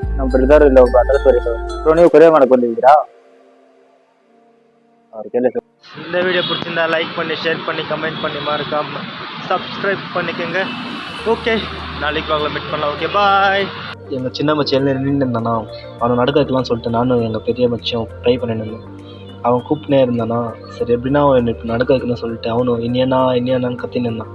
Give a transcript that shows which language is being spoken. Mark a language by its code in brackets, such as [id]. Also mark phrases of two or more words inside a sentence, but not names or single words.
[kn] ಬ್ರದರ್ ಇಲ್ಲ ಒಬ್ಬ ಅಡ್ರೆಸ್ ಬರೀತಾರೆ. ಸೊ ನೀವು ಕೊರಿಯರ್ ಮಾಡಕ್ಕೆ ಬಂದಿದ್ದೀರಾ? ಅವ್ರು ಕೇಳಿ. [ta] இந்த வீடியோ பிடிச்சிருந்தா லைக் பண்ணி ஷேர் பண்ணி கமெண்ட் பண்ணி மறக்காம சப்ஸ்கிரைப் பண்ணிக்கோங்க. ஓகே, நாளைக்கு வாங்கலாம், மீட் பண்ணலாம். ஓகே, பாய். எங்கள் சின்ன மச்சி எழுந்து நின்று இருந்தானா, அவனை நடக்க வைக்கலாம்னு சொல்லிட்டு நானும் எங்கள் பெரிய மச்சியும் ட்ரை பண்ணிட்டு இருந்தோம். அவன் கூப்பிட்டே இருந்தானா, சரி எப்படின்னா அவன் இப்போ நடக்க வைக்கணும்னு சொல்லிட்டு அவனும் இன்னியானான்னு கத்தின்னு இருந்தான்.